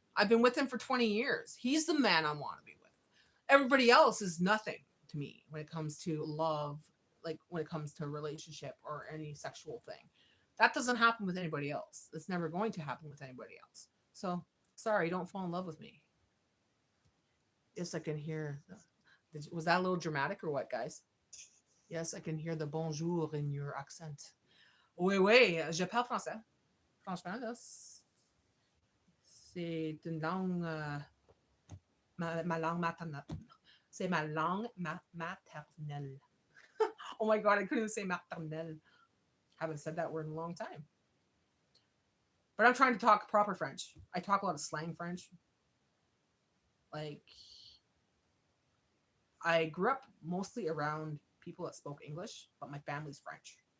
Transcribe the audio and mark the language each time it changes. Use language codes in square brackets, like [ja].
[en] I've been with him for 20 years. He's the man I want to be with. Everybody else is nothing to me when it comes to love, like when it comes to a relationship or any sexual thing. That doesn't happen with anybody else. It's never going to happen with anybody else. So, sorry, don't fall in love with me. Yes, I can hear. Was that a little dramatic or what, guys? Yes, I can hear the bonjour in your accent. [fr] Oui, oui, je parle français. Franchement, là, c'est une langue, ma langue maternelle. C'est ma langue maternelle. [en] Oh my god, I couldn't even say maternelle. Haven't said that word in a long time. But I'm trying to talk proper French. I talk a lot of slang French. Like, I grew up mostly around people that spoke English, but my family's French.